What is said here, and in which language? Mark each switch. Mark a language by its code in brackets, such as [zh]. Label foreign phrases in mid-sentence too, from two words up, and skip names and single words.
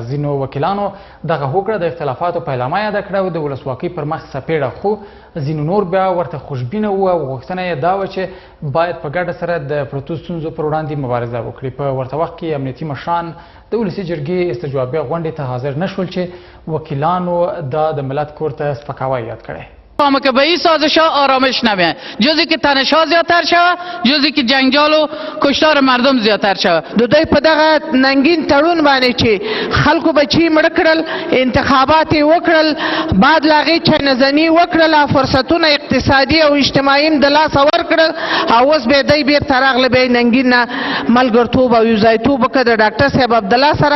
[ps] ځینو وکیلانو دغه هوکړه د اختلافاتو پیلامه یاده کړه او د ولسواکۍ پر مخ څپېړه، خو ځینو نور بیا ورته خوشبینه وو او غوښتنه یې دا وه چې باید په ګډه سره د پرتو ستونزو پر وړاندې مبارزه وکړي. په ورته وخت کې امنیتي مشران د ولسي جرګې استجوابیه غونډې ته حاضر نشول چې وکیلانو دا د ملت کور ته سپکاوی یاد کړی. [fa] آمریکایی سازش ها آرامش نمیاد، جزی که تنش ها زیادتر شود، جزی که جنجال و کشتار مردم زیادتر شود. [ps] دوی په دغه ننګین تړون باندې چې خلکو بچی مړ کړل، انتخابات وکړل، بعد لاغي چنزنی وکړل، فرصتونه اقتصادي او اجتماعي د لاس ورکړل، او اوس به دی بیر تراغله به ننګین ملګرتوب او یوځایتوب وکړ د ډاکټر صاحب عبد الله سره.